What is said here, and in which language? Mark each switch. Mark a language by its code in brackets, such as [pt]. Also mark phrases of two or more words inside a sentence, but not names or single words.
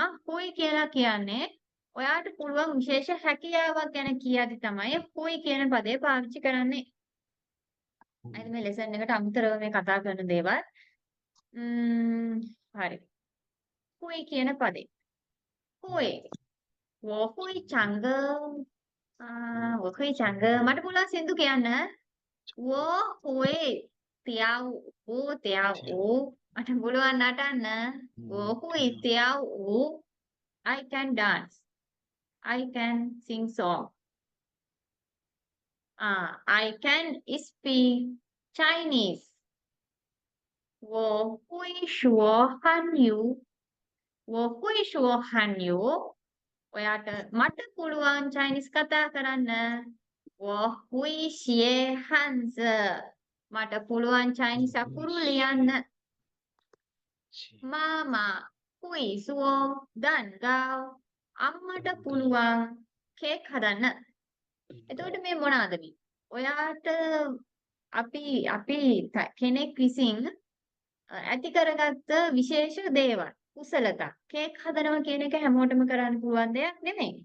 [si] හුයි කියලා කියන්නේ ඔයාට පුළුවන් විශේෂ හැකියාවක් ගැන කියද්දි තමයි හුයි කියන පදේ පාවිච්චි කරන්නේ. අද මේ ලෙසන් එකට අමතරව මේ කතා කරන දේවල්. හරි. හුයි කියන පදේ. හුයි. [zh] 我会唱歌. 我会唱歌. [si] මට පුළුවන් සින්දු කියන්න. [zh] 我会跳舞跳舞. [si] මට පුළුවන් නටන්න. [zh] 我会跳舞. [en] I can dance. I can sing song. I can speak Chinese. [zh] 我会说汉语. 我会说汉语. [si] ඔයාට මට පුළුවන් චයිනීස් කතා කරන්න. [zh] 我会写汉字. [si] මට පුළුවන් චයිනීස් අකුරු ලියන්න. [zh] 妈妈会做蛋糕. [si] අම්මට පුළුවන් කේක් හදන්න. එතකොට මේ මොනවාද මේ? ඔයාට අපි කෙනෙක් විසින් ඇති කරගත්ත විශේෂ දේවල්. කුසලතා. කේක් හදනවා කියන එක හැමෝටම කරන්න පුළුවන් දෙයක් නෙමෙයි.